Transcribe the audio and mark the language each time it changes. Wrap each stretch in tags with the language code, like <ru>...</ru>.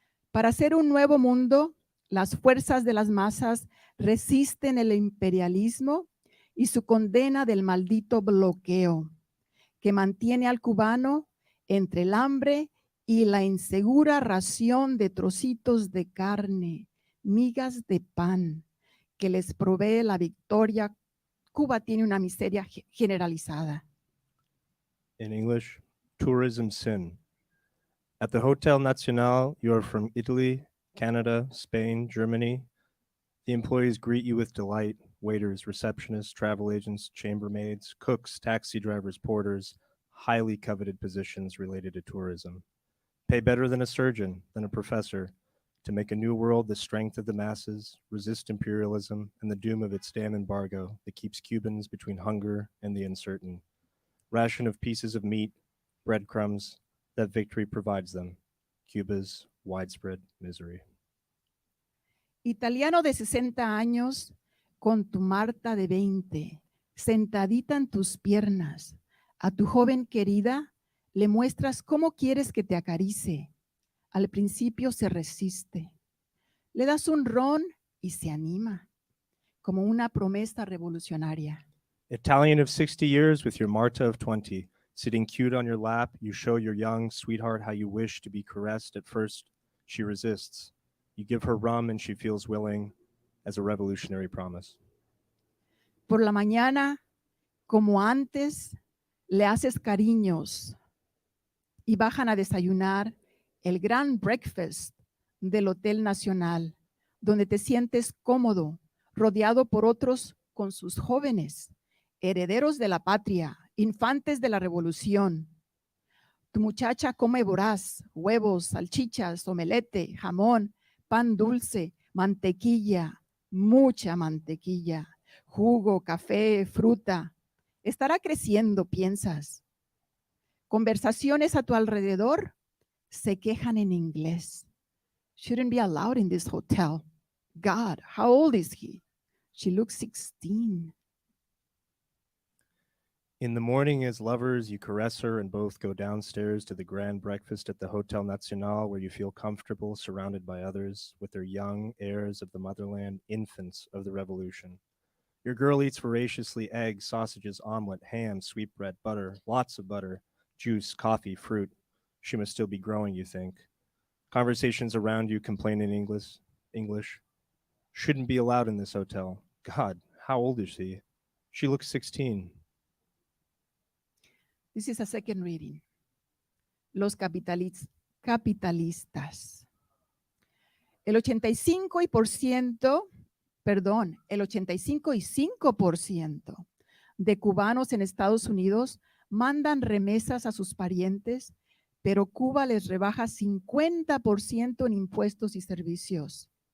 <es>Para hacer un nuevo mundo, las fuerzas de las masas resisten el imperialismo y su condena del maldito bloqueo, que mantiene al cubano entre el hambre y la insegura ración de trocitos de carne, migas de pan, que les provee la victoria. Cuba tiene una miseria generalizada.</es> <en>In English, tourism sin. At the Hotel Nacional, you are from Italy, Canada, Spain, Germany. The employees greet you with delight. Waiters, receptionists, travel agents, chambermaids, cooks, taxi drivers, porters, highly coveted positions related to tourism. Pay better than a surgeon, than a professor, to make a new world the strength of the masses, resist imperialism and the doom of its damn embargo that keeps Cubans between hunger and the uncertain. Ration of pieces of meat, breadcrumbs, that victory provides them. Cuba's widespread misery.</en> <es>Italiano de 60 años, con tu Marta de 20, sentadita en tus piernas, a tu joven querida le muestras cómo quieres que te acaricie. Al principio se resiste. Le das un ron y se anima, como una promesa revolucionaria.</es> <en>Italian of 60 years with your Marta of 20, sitting cute on your lap, you show your young sweetheart how you wish to be caressed. At first, she resists. You give her rum and she feels willing, as a revolutionary promise.</en> <es>Por la mañana, como antes, le haces cariños y bajan a desayunar el gran breakfast del Hotel Nacional, donde te sientes cómodo, rodeado por otros con sus jóvenes, herederos de la patria, infantes de la revolución. Tu muchacha come voraz, huevos, salchichas, omelete, jamón, pan dulce, mantequilla, mucha mantequilla, jugo, café, fruta. Estará creciendo, piensas. Conversaciones a tu alrededor se quejan en inglés.</es> <en>Shouldn't be allowed in this hotel. God, how old is he? She looks 16. In the morning, as lovers, you caress her and both go downstairs to the grand breakfast at the Hotel Nacional, where you feel comfortable, surrounded by others, with their young heirs of the motherland, infants of the revolution. Your girl eats voraciously eggs, sausages, omelet, ham, sweetbread, butter, lots of butter, juice, coffee, fruit. She must still be growing, you think. Conversations around you complain in English. Shouldn't be allowed in this hotel. God, how old is she? She looks 16. This is a second reading.</en> <es>Los capitalistas. El 85% de cubanos en Estados Unidos mandan remesas a sus parientes, pero Cuba les rebaja 50% en impuestos y servicios.</es>